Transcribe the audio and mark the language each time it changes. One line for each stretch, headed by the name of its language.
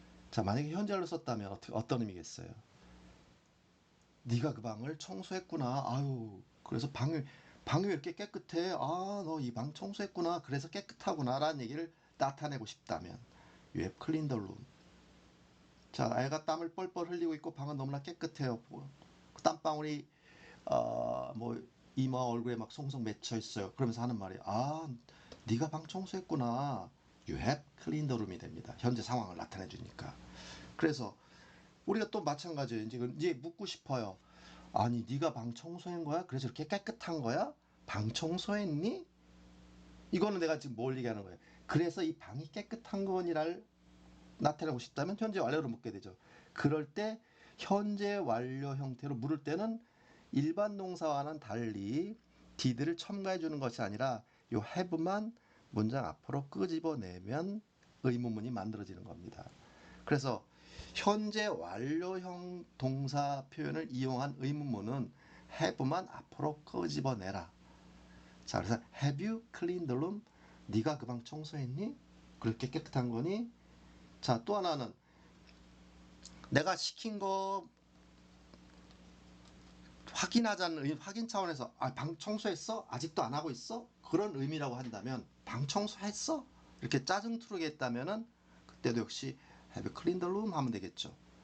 Korean: 자, 만약에 현재로 썼다면 어떤 의미겠어요? 네가 그 방을 청소했구나. 아유, 그래서 방이 왜 이렇게 깨끗해? 너 이 방 청소했구나. 그래서 깨끗하구나. 라는 얘기를 나타내고 싶다면
English: you have cleaned the room.
Korean: 자, 애가 땀을 뻘뻘 흘리고 있고 방은 너무나 깨끗해요. 땀방울이 뭐 이마 얼굴에 막 송송 맺혀 있어요. 그러면서 하는 말이 네가 방 청소했구나.
English: You have cleaned the room이 됩니다.
Korean: 현재 상황을 나타내 주니까. 그래서 우리가 또 마찬가지예요. 이제 묻고 싶어요. 아니 네가 방 청소한 거야? 그래서 이렇게 깨끗한 거야? 방 청소했니? 이거는 내가 지금 뭘 얘기하는 거예요? 그래서 이 방이 깨끗한 거니를 나타내고 싶다면 현재 완료로 묻게 되죠. 그럴 때 현재 완료 형태로 물을 때는 일반 동사와는 달리 did를 첨가해 주는 것이 아니라 요 have만 문장 앞으로 끄집어내면 의문문이 만들어지는 겁니다. 그래서 현재 완료형 동사 표현을 이용한 의문문은 have만 앞으로 끄집어내라. 자, 그래서
English: have you cleaned the room?
Korean: 네가 그 방 청소했니? 그렇게 깨끗한 거니? 자, 또 하나는 내가 시킨 거 확인하자는 확인 차원에서 방 청소했어? 아직도 안 하고 있어? 그런 의미라고 한다면 방 청소했어? 이렇게 짜증투르게 했다면은 그때도 역시
English: have you cleaned the room
Korean: 하면 되겠죠.